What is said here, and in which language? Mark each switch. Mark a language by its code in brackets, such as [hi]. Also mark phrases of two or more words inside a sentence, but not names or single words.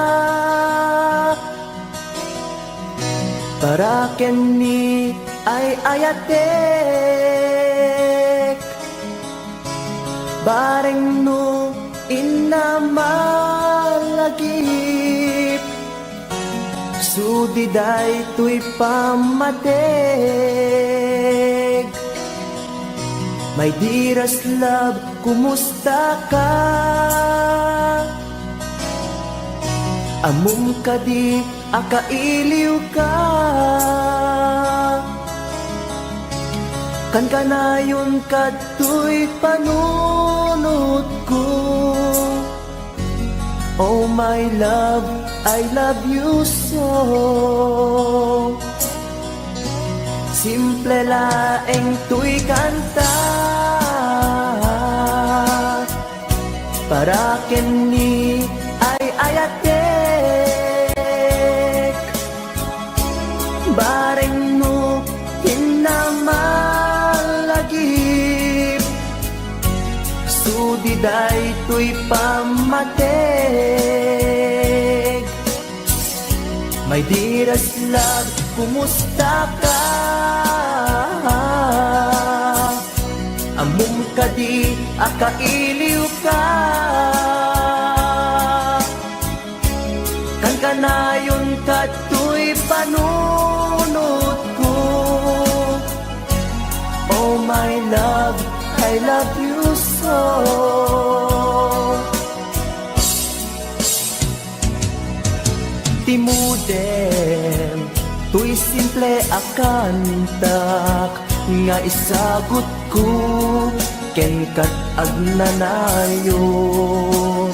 [ilo] para kenni ay ayatek, bareng no inamalagip, sudiday tuy pamatek. [en] My dearest love, [ilo] kumusta ka? Amum ka di, akailiw ka. Kan kanayon kato'y panunod ko. [en] Oh my love, I love you so. [ilo] Simple laeng tuy kanta, para kenni ay ayatek, bareng no hinamalagip, sudiday tuy pamatek. [en] My dearest love, [ilo] kumusta ka? Among kadi akailiw ka, kan kanayon kato'y panunod ko. [en] Oh my love, I love you so. [ilo] Timudem, tuy simple akantak, nga isagot ko, ken kat agnanayon.